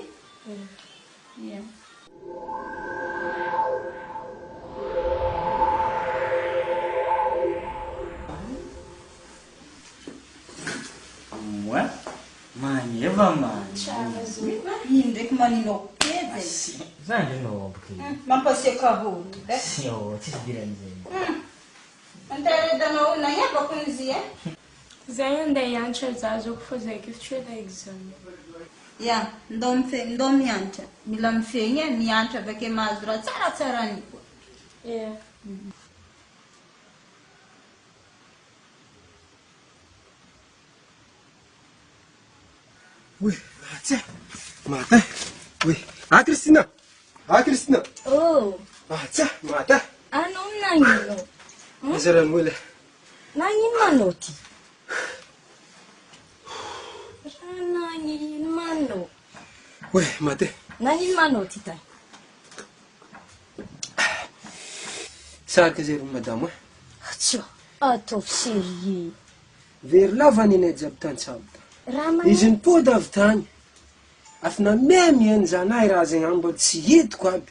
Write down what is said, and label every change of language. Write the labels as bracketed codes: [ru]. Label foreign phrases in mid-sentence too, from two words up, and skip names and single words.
[en] Yeah. [fr] Moi, [mg] maneva man. Ino ndraiky maninao kedy. Zany anao baka. Mampasiaka holo. Tsisy diran'izay. Anteredanao na iabako izy e. Zay andeha hianatra za zoko fa zay kifitretra examen. Ya, ndao mianatra. Mila mifegny e, mianatra avake mahazo raha tsaratsara ny koa. [en] Yeah. [fr] Oui, tiens, matin. Oui. Christina. Christina. Oh. Tiens, matin. [mg] Ano nagnino? Nazaran'olo. Nagnino manao ty? Nagnino manao? [fr] Oui, matin. [mg] Nagnino manao ty tay? Sarika zay madame e. Tio, ataovy sérieux. Very lava nene jiaby tany-tsabo. Izy nipody avy tany. Afina miemieny zanahy raha zegny ambo tsy hitiko aby.